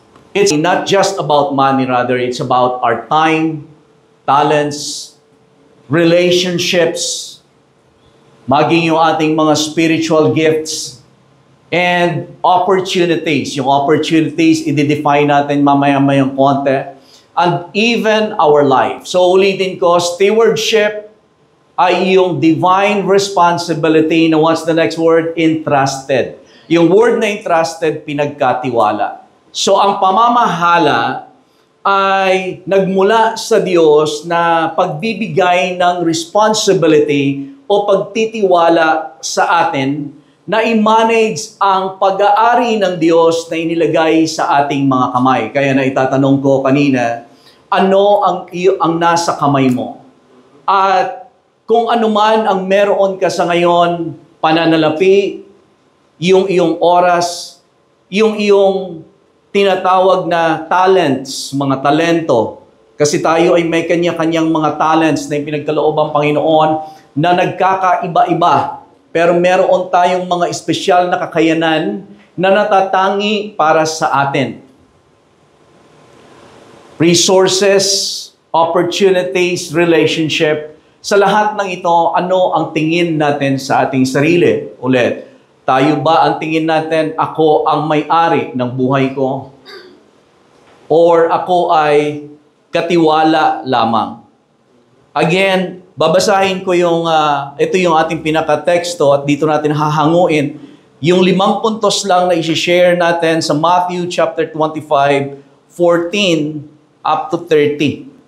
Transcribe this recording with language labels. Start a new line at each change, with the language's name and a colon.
English: It's not just about money, rather it's about our time, talents, relationships,
Filipino: maging yung ating mga
English: spiritual gifts, and opportunities.
Filipino: Yung opportunities, i-define natin mamaya-mayang konti,
English: and even our life.
Filipino: So ulitin ko, stewardship ay yung divine responsibility na
English: what's the next word?
Filipino: Entrusted. Yung word na entrusted, pinagkatiwala. So ang pamamahala ay nagmula sa Diyos na pagbibigay ng responsibility o pagtitiwala sa atin na i-manage ang pag-aari ng Diyos na inilagay sa ating mga kamay. Kaya na itatanong ko kanina, ano ang nasa kamay mo? At kung ano man ang meron ka sa ngayon, pananalapi, yung iyong oras, yung iyong tinatawag na talents, mga talento. Kasi tayo ay may kanya-kanyang mga talents na pinagkaloob ang Panginoon na nagkakaiba-iba. Pero meron tayong mga espesyal na kakayanan na natatangi para sa atin.
English: Resources, opportunities, relationship.
Filipino: Sa lahat ng ito, ano ang tingin natin sa ating sarili? Ulit, tayo ba ang tingin natin, ako ang may-ari ng buhay ko? Or ako ay katiwala lamang? Again, babasahin ko yung, ito yung ating pinaka-teksto at dito natin hahanguin yung 5 puntos lang na i-share natin sa Matthew chapter 25, 14 up to 30.